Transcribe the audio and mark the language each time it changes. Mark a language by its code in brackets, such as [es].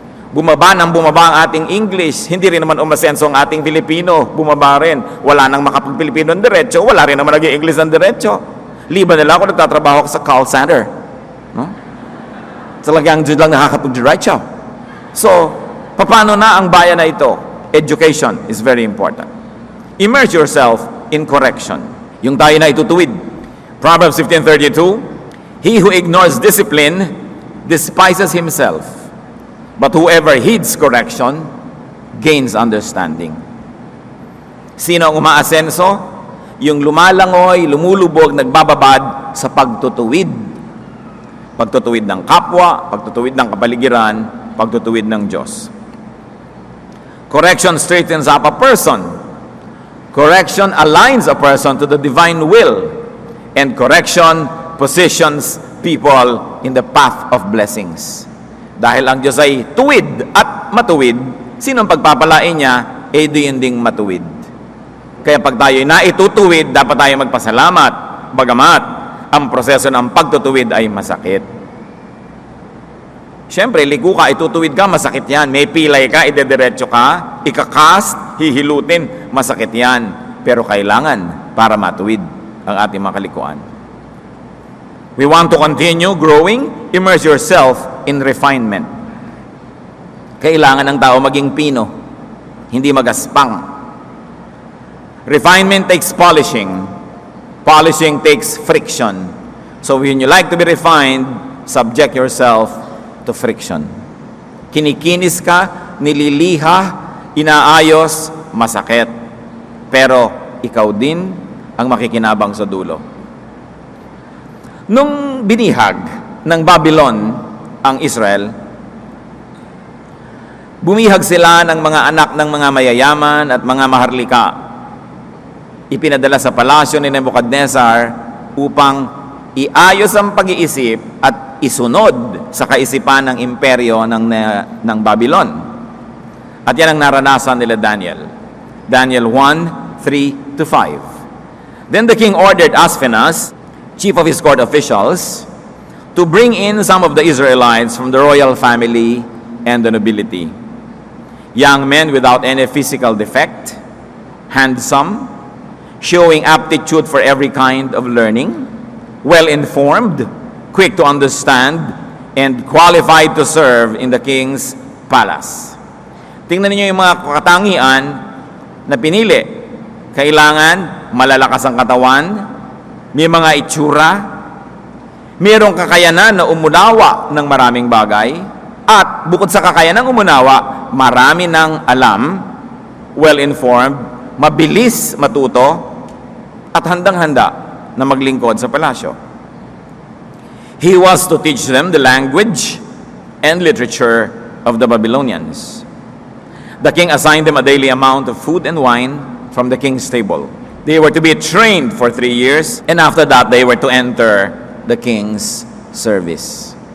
[tl] Bumaba ang ating English, hindi rin naman umasenso ang ating Filipino, bumaba rin. Wala nang makapag-Pilipino ng diretso, wala rin naman naging English ng diretso. Liban nila ako nagtatrabaho sa call center. No? Talagang dyan lang nakakapag-diretso. So, paano na ang bayan na ito? [en] Education is very important. Immerse yourself in correction. [tl] Yung tayo na itutuwid. [en] Proverbs 15:32, he who ignores discipline despises himself. But whoever heeds correction gains understanding. [tl] Sino ang umaasenso? Yung lumalangoy, lumulubog, nagbababad sa pagtutuwid. Pagtutuwid ng kapwa, pagtutuwid ng kapaligiran, pagtutuwid ng Diyos. [en] Correction straightens up a person. Correction aligns a person to the divine will. And correction positions people in the path of blessings. [tl] Dahil ang Diyos ay tuwid at matuwid, sinong pagpapalain niya, diyan ding matuwid. Kaya pag tayo naitutuwid, dapat tayo magpasalamat, bagamat ang proseso ng pagtutuwid ay masakit. Siyempre, ligo ka, itutuwid ka, masakit yan. May pilay ka, idediretso ka, ikakast, hihilutin, masakit yan. Pero kailangan para matuwid ang ating mga kalikuan. [en] We want to continue growing, immerse yourself in refinement. [tl] Kailangan ng tao maging pino, hindi magaspang. [en] Refinement takes polishing. Polishing takes friction. So when you like to be refined, subject yourself to friction. [tl] Kinikinis ka, nililiha, inaayos, masakit. Pero ikaw din ang makikinabang sa dulo. Nung binihag ng Babylon ang Israel, bumihag sila ng mga anak ng mga mayayaman at mga maharlika. Ipinadala sa palasyo ni Nebuchadnezzar upang iayos ang pag-iisip at isunod sa kaisipan ng imperyo ng Babylon. At yan ang naranasan nila Daniel. [en] Daniel 1:3-5. Then the king ordered Aspenaz, chief of his court officials, to bring in some of the Israelites from the royal family and the nobility. Young men without any physical defect, handsome, showing aptitude for every kind of learning, well-informed, quick to understand, and qualified to serve in the king's palace. [tl] Tingnan niyo yung mga katangian na pinili. Kailangan malalakas ang katawan, may mga itsura, mayroong kakayanan na umunawa ng maraming bagay, at bukod sa kakayanan ng umunawa, marami ng alam, well-informed, mabilis matuto, at handang-handa na maglingkod sa palasyo. [en] He was to teach them the language and literature of the Babylonians. The king assigned them a daily amount of food and wine from the king's table. They were to be trained for 3 years, and after that, they were to enter the king's service.